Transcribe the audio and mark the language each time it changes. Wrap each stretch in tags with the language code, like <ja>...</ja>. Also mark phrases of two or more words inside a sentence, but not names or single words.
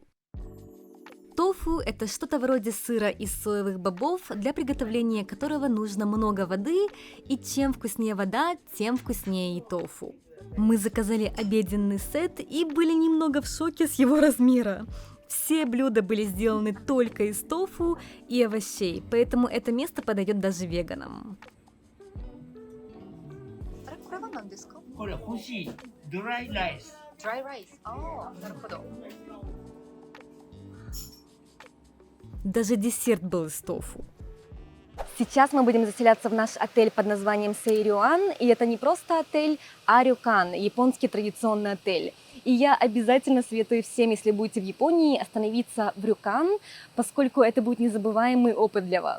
<ru>Тофу – это что-то вроде сыра из соевых бобов, для приготовления которого нужно много воды, и чем вкуснее вода, тем вкуснее и тофу. Мы заказали обеденный сет и были немного в шоке с его размера. Все блюда были сделаны только из тофу и овощей, поэтому это место подойдет даже веганам.</ru> <ja>これは何ですか？これは干しドライライス。ドライライス。ああ、なるほど。</ja> <ru>Даже десерт был из тофу. Сейчас мы будем заселяться в наш отель под названием Сейрюан, и это не просто отель, а рюкан, японский традиционный отель. И я обязательно советую всем, если будете в Японии, остановиться в рюкан, поскольку это будет незабываемый опыт для вас.</ru>